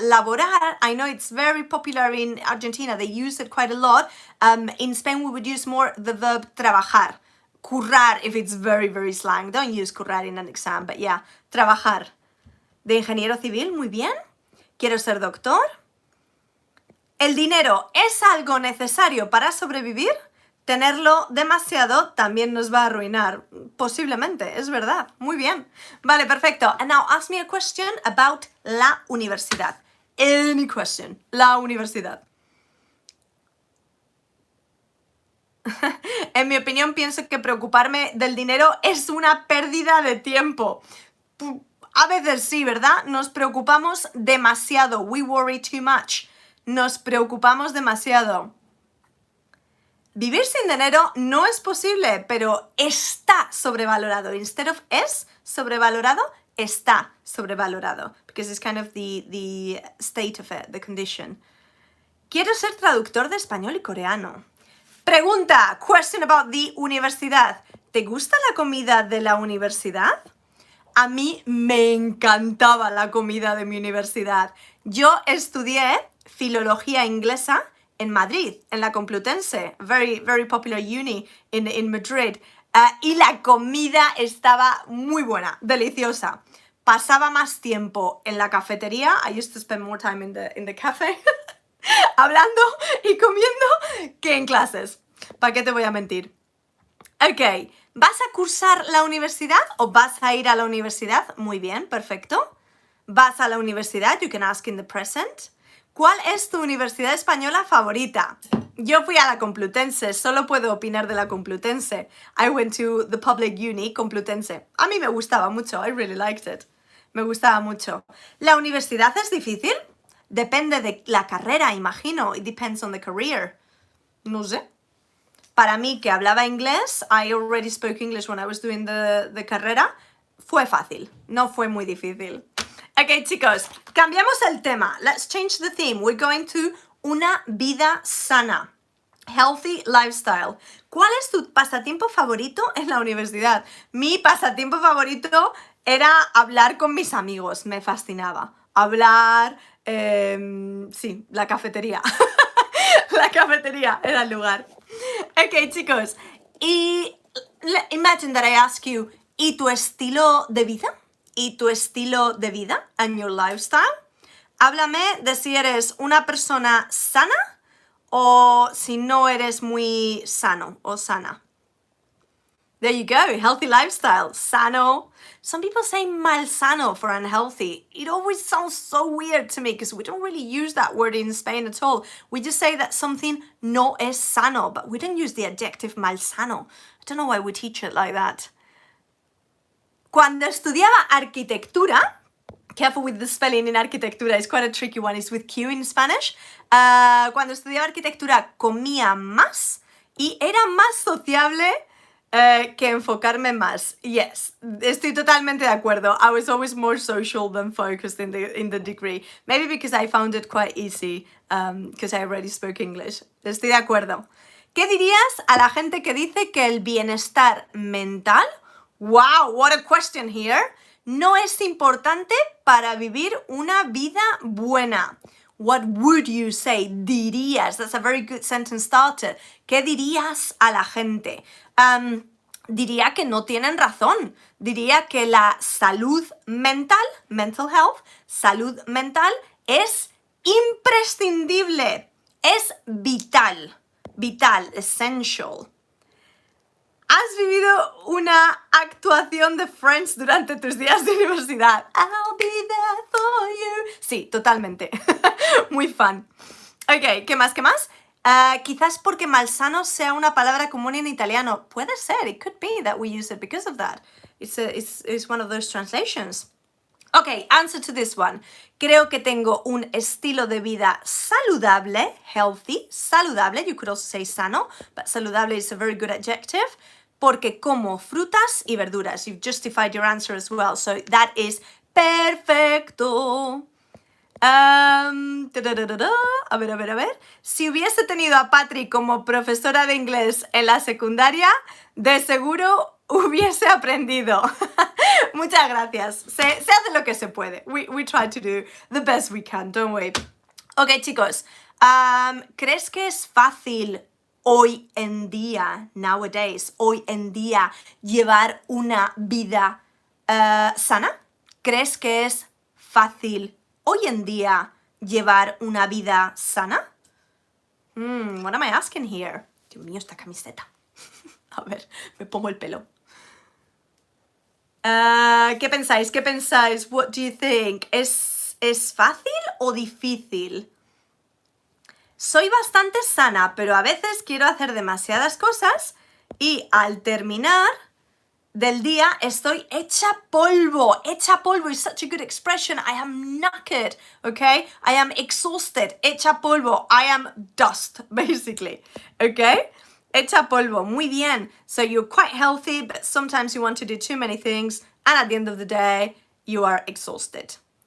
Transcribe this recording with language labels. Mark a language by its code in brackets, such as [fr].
[en] Laborar, I know it's very popular in Argentina. They use it quite a lot. In Spain, we would use more the verb trabajar. Currar, if it's very, very slang. Don't use currar in an exam, but yeah, trabajar. [es] De ingeniero civil, muy bien. Quiero ser doctor. ¿El dinero es algo necesario para sobrevivir? Tenerlo demasiado también nos va a arruinar. Posiblemente, es verdad. Muy bien. Vale, perfecto. [en] And now ask me a question about la universidad. Any question. La universidad. [es] En mi opinión, pienso que preocuparme del dinero es una pérdida de tiempo. A veces sí, ¿verdad? Nos preocupamos demasiado. [en] We worry too much. [es] Nos preocupamos demasiado. Vivir sin dinero no es posible, pero está sobrevalorado. [en] Instead of [es] es sobrevalorado, está sobrevalorado. [en] Because it's kind of the state of it, the condition. [es] Quiero ser traductor de español y coreano. Pregunta, [en] question about the [es] universidad. ¿Te gusta la comida de la universidad? A mí me encantaba la comida de mi universidad. Yo estudié filología inglesa en Madrid, en la Complutense, [en] very popular uni in Madrid. [es] Y la comida estaba muy buena, deliciosa. Pasaba más tiempo en la cafetería. [en] I used to spend more time in the cafe. [es] Hablando y comiendo que en clases. ¿Para qué te voy a mentir? Ok, ¿vas a cursar la universidad o vas a ir a la universidad? Muy bien, perfecto. ¿Vas a la universidad? [en] You can ask in the present. [es] ¿Cuál es tu universidad española favorita? Yo fui a la Complutense, solo puedo opinar de la Complutense. [en] I went to the public uni Complutense. [es] A mí me gustaba mucho, [en] I really liked it. [es] Me gustaba mucho. ¿La universidad es difícil? Depende de la carrera, imagino. [en] It depends on the career. [es] No sé. Para mí, que hablaba inglés, I already spoke English when I was doing the carrera, fue fácil. No fue muy difícil. Ok, chicos, cambiamos el tema. [en] Let's change the theme. We're going to [es] una vida sana. [en] Healthy lifestyle. [es] ¿Cuál es tu pasatiempo favorito en la universidad? Mi pasatiempo favorito era hablar con mis amigos. Me fascinaba. Hablar... sí, la cafetería. La cafetería era el lugar. Ok, chicos. Y [en] imagine that I ask you, [es] ¿y tu estilo de vida? ¿Y tu estilo de vida? [en] And your lifestyle. [es] Háblame de si eres una persona sana o si no eres muy sano o sana. [en] There you go, healthy lifestyle, sano. Some people say malsano for unhealthy. It always sounds so weird to me because we don't really use that word in Spain at all. We just say that something [es] no es sano, [en] but we don't use the adjective malsano. I don't know why we teach it like that. [es] Cuando estudiaba arquitectura, [en] careful with the spelling in arquitectura, it's quite a tricky one, it's with Q in Spanish. [es] Cuando estudiaba arquitectura comía más y era más sociable que enfocarme más. Yes, estoy totalmente de acuerdo. [en] I was always more social than focused in the degree. Maybe because I found it quite easy, because I already spoke English. [es] Estoy de acuerdo. ¿Qué dirías a la gente que dice que el bienestar mental, [en] wow, what a question here, [es] no es importante para vivir una vida buena? [en] What would you say? Dirías. That's a very good sentence starter. [es] ¿Qué dirías a la gente? Diría que no tienen razón. Diría que la salud mental, [en] mental health, [es] salud mental es imprescindible. Es vital. Vital, essential. ¿Has vivido una actuación de Friends durante tus días de universidad? [en] I'll be there for you. [es] Sí, totalmente. Muy fan. Ok, ¿qué más? ¿Qué más? Quizás porque malsano sea una palabra común en italiano. Puede ser. [en] It could be that we use it because of that. It's one of those translations. Ok, answer to this one. [es] Creo que tengo un estilo de vida saludable, healthy, saludable. [en] You could also say sano, but saludable is a very good adjective. [es] Porque como frutas y verduras. [en] You've justified your answer as well. So that is perfecto. A ver. [es] Si hubiese tenido a Patry como profesora de inglés en la secundaria, de seguro hubiese aprendido. Muchas gracias. Se hace lo que se puede. [en] We try to do the best we can, don't we? [es] Ok, chicos. ¿Crees que es fácil hoy en día, nowadays, hoy en día, llevar una vida sana? ¿Crees que es fácil hoy en día llevar una vida sana? [en] What am I asking here? [es] Dios mío, esta camiseta. A ver, me pongo el pelo. ¿Qué pensáis? ¿Qué pensáis? [en] What do you think? [es] ¿Es fácil o difícil? Soy bastante sana, pero a veces quiero hacer demasiadas cosas y al terminar del día estoy hecha polvo. [en] Hecha polvo is such a good expression. I am knackered, okay? I am exhausted. Hecha polvo. I am dust, basically, okay? Hecha polvo. [es] Muy bien. [en] So you're quite healthy, but sometimes you want to do too many things, and at the end of the day, you are exhausted.